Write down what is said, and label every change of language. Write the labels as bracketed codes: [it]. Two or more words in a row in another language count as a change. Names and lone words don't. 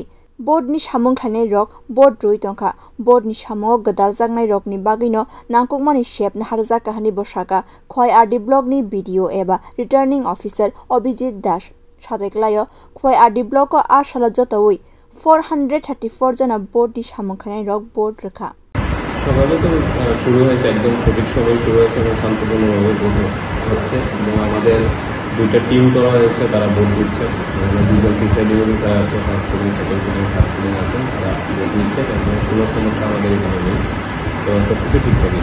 [trp] Board ni Shamung Thane Rock, Board Ruitonka, Board ni Shamungo Gadalzagnai Rock ni Bagino, Nangkokmani Shep na Harzaka Hani Boshaka, Kwai Ardi Block ni Video Eba, [en] Returning Officer [trp] Obijit Dash, Shadeklayo, Kwai Ardi Blocko Ashala Jotawi, 434 jana Board ni Shamung Thane Rock Board Rekha. [bn] সকালে তো শুরু হয়েছে একদম সঠিক সময় শুরু হয়েছে এবং শান্তপূর্ণভাবে ভোট হচ্ছে এবং আমাদের দুইটা টিম করা হয়েছে তারা ভোট দিচ্ছে দুজন [en] presiding officer [bn] আছে [en] first polling second polling third polling [bn] আছেন তারা ভোট দিচ্ছে এবং কোনো সমস্যা আমাদের এখানে নেই তো সবকিছু ঠিকঠাকই